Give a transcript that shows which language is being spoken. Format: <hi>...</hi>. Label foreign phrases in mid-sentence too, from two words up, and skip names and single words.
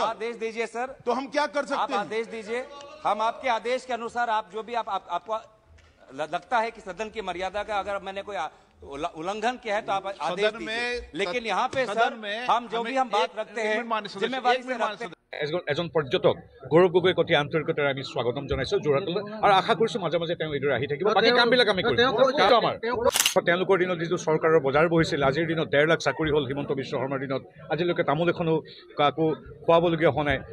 <hi>आदेश दीजिए सर, तो हम क्या कर सकते हैं? आदेश दीजिए, हम आपके आदेश के अनुसार आप जो भी आपको लगता है कि सदन की मर्यादा का अगर मैंने कोई उल्लंघन किया है तो आप आदेश दीजिए। लेकिन यहाँ पे सर हम जो भी हम बात रखते हैं जिम्मेवारी से रखते हैं।</hi> <as>এজন পৰ্যটক গৌৰৱ গগৈক অতি আন্তৰিকতাৰে আমি স্বাগতম জনাইছো যোৰহাটলৈ আৰু আশা কৰিছো মাজে মাজে তেওঁ এইদৰে আহি থাকিব। বাকী কামবিলাক আমি কৰিম। তেওঁলোকৰ দিনত যিটো চৰকাৰৰ বজাৰ বহিছিল, আজিৰ দিনত 1.5 লাখ চাকৰি হ'ল হিমন্ত বিশ্ব শৰ্মাৰ দিনত, আজিলৈকে তামোল এখনো কাকো খুৱাবলগীয়া হোৱা নাই।</as>